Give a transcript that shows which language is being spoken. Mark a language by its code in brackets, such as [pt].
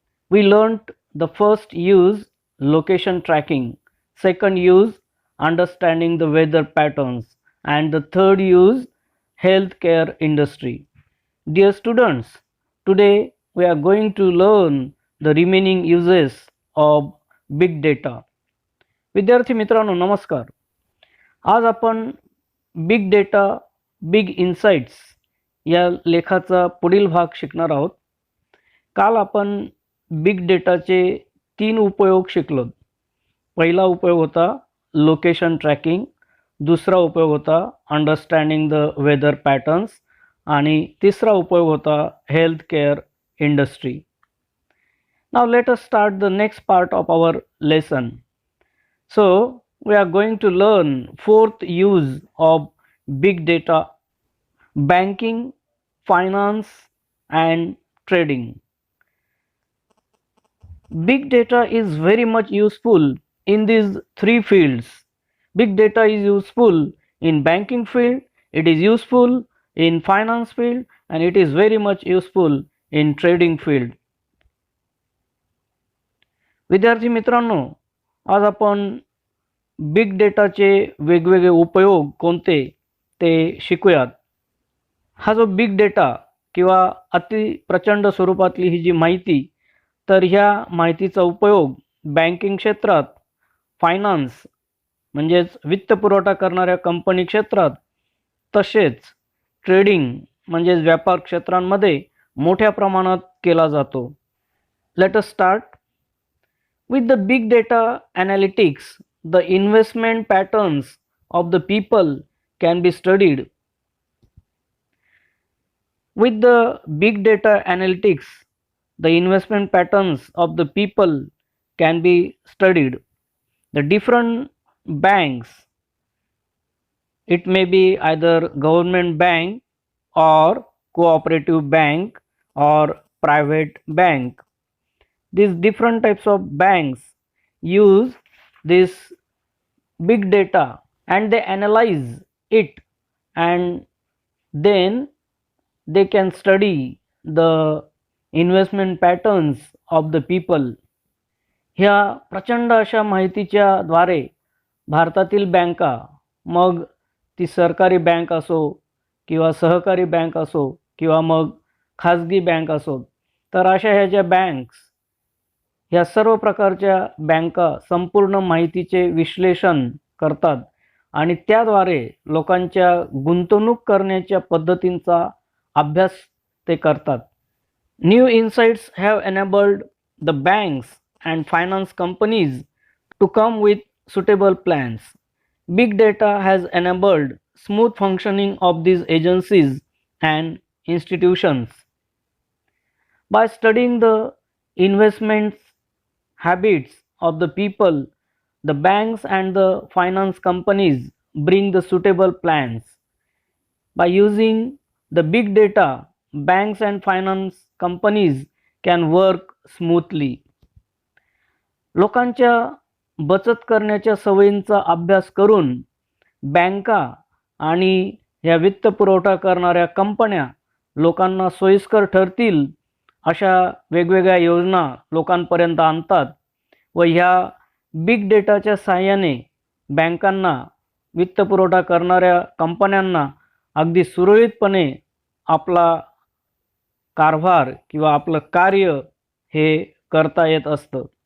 [en] We learned the first use location tracking, second use understanding the weather patterns, and the third use healthcare industry. Dear students, today we are going to learn the remaining uses of big data. [mr] विद्यार्थी मित्रांनो नमस्कार. आज आपण big data big insights या लेखाचा पुढील भाग शिकणार आहोत. काल आपण बिग डेटाचे 3 उपयोग शिकलो. पहिला उपयोग होता लोकेशन ट्रॅकिंग, दुसरा उपयोग होता [en] understanding the weather patterns [mr] आणि तिसरा उपयोग होता health care industry. [en] Now let us start the next part of our lesson. So we are going to learn fourth use of big data: banking, finance and trading. Big data is very much useful in these three fields. Big data is useful in banking field, it is useful in finance field, and it is very much useful in trading field. [mr] विद्यार्थी मित्रांनो, आज आपण big डेटाचे वेगवेगळे उपयोग कोणते ते शिकूयात. हा जो बिग डेटा किंवा अति प्रचंड स्वरूपातली ही जी माहिती, तर ह्या माहितीचा उपयोग बँकिंग क्षेत्रात, फायनान्स म्हणजेच वित्त पुरवठा करणाऱ्या कंपनी क्षेत्रात, तसेच ट्रेडिंग म्हणजेच व्यापार क्षेत्रांमध्ये मोठ्या प्रमाणात केला जातो. [en] Let us start. With the big data analytics, the investment patterns of the people can be studied. With the big data analytics, the investment patterns of the people can be studied. The different banks, it may be either government bank or cooperative bank or private bank. These different types of banks use this big data and they analyze it, and then they can study the investment patterns of the people. [mr] ह्या प्रचंड अशा माहितीच्या द्वारे भारतातील बँका, मग ती सरकारी बँक असो किंवा सहकारी बँक असो किंवा मग खाजगी बँक असो, तर अशा ह्या ज्या बँक्स, ह्या सर्व प्रकारच्या बँका संपूर्ण माहितीचे विश्लेषण करतात आणि त्याद्वारे लोकांच्या गुंतवणूक करण्याच्या पद्धतींचा अभ्यास ते करतात. [en] New insights have enabled the banks and finance companies to come with suitable plans. Big data has enabled smooth functioning of these agencies and institutions. By studying the investments habits of the people, the banks and the finance companies bring the suitable plans. By using the big data, banks and finance companies can work smoothly. [mr] लोकांच्या बचत करण्याच्या सवयींचा अभ्यास करून बँका आणि ह्या वित्त पुरवठा करणाऱ्या कंपन्या लोकांना सोयीस्कर ठरतील अशा वेगवेगळ्या योजना लोकांपर्यंत आणतात व ह्या बिग डेटाच्या सहाय्याने बँकांना, वित्त पुरवठा करणाऱ्या कंपन्यांना अगदी सुरळीतपणे आपला कारभार किंवा आपलं कार्य हे करता येत असतं.